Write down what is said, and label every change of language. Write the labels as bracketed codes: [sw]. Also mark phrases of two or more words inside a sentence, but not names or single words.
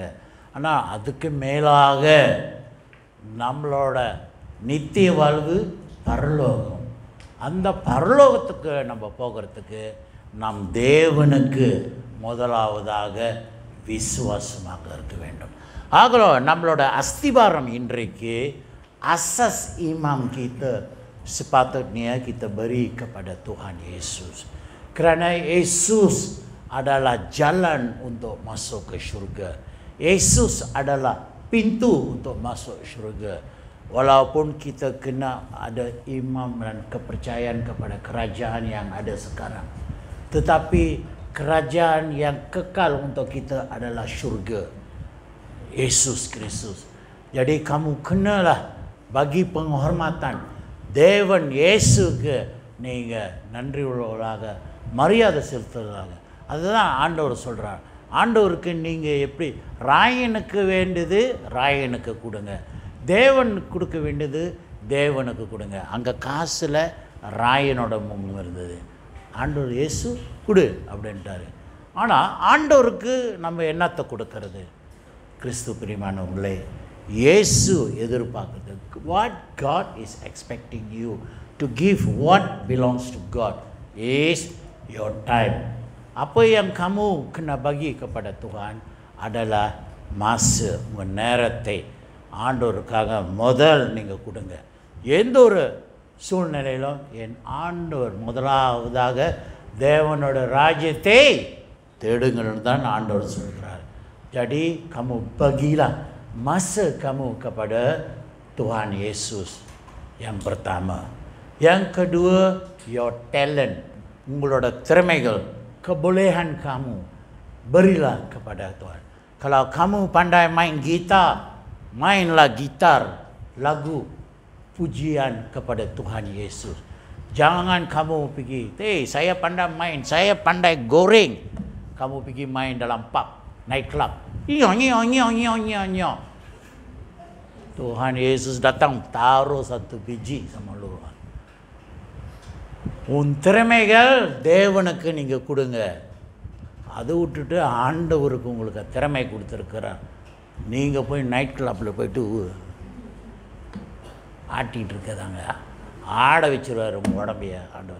[ta] ஆனால் அதுக்கு மேலாக நம்மளோட நித்திய வாழ்வு பரலோகம். அந்த பரலோகத்துக்கு நம்ம போகிறதுக்கு நாம் தேவனுக்கு முதலாவதாக விசுவாசமாக இருக்க வேண்டும். ஆகலோ நம்மளோட அஸ்திபாரம் இன்றைக்கு [ms] asas imam kita sepatutnya kita beri kepada Tuhan Yesus. Kerana Yesus adalah jalan untuk masuk ke syurga. Yesus adalah pintu untuk masuk syurga. Walaupun kita kena ada imam dan kepercayaan kepada kerajaan yang ada sekarang, tetapi kerajaan yang kekal untuk kita adalah syurga, Yesus Kristus. Jadi kamu kenalah bagi penghormatan [ta] தேவன் இயேசுக்கு நீங்கள் நன்றி உள்ளவர்களாக மரியாதை செலுத்துவதாக. அதுதான் ஆண்டவர் சொல்கிறார். ஆண்டவருக்கு நீங்கள் எப்படி ராயனுக்கு வேண்டியது ராயனுக்கு கொடுங்க, தேவனுக்கு கொடுக்க வேண்டியது தேவனுக்கு கொடுங்க. அங்கே காசில் ராயனோட முகம் இருந்தது. ஆண்டவர் இயேசு கொடு அப்படின்ட்டாரு. ஆனால் ஆண்டவருக்கு நம்ம என்னத்தை கொடுக்கறது? கிறிஸ்து பிரியமானவங்களே, இயேசு எதிர்பார்க்குறது, [en] what God is expecting you to give what belongs to God is your time. [ms] Apa yang kamu kena bagi kepada Tuhan adalah masa, [ta] உங்கள் நேரத்தை ஆண்டவருக்காக முதல் நீங்கள் கொடுங்க. எந்த ஒரு சூழ்நிலையிலும் என் ஆண்டவர் முதலாவதாக தேவனோட ராஜ்யத்தை தேடுங்கள்னு தான் ஆண்டவர் சொல்கிறார். [ms] Jadi kamu bagilah masa kamu kepada Tuhan Yesus yang pertama. Yang kedua, [en] your talent, [ta] உங்களோட திறமைகள், [ms] kebolehan kamu berilah kepada Tuhan. Kalau kamu pandai main gitar, mainlah gitar lagu pujian kepada Tuhan Yesus. Jangan kamu pergi, saya pandai main, saya pandai goreng, kamu pergi main dalam pub, [en] night club. [ms] Tuhan Yesus datang taruh satu biji sama lu. [ta] உன் திறமைகள் தேவனுக்கு நீங்கள் கொடுங்க. அதை விட்டுட்டு ஆண்டவருக்கு உங்களுக்கு திறமை கொடுத்துருக்குறார். நீங்கள் போய் [en] night club [ta] போய்ட்டு ஆட்டிகிட்டு இருக்கதாங்க, ஆட வச்சுருவார் உங்கள் உடம்பைய ஆண்டவர்.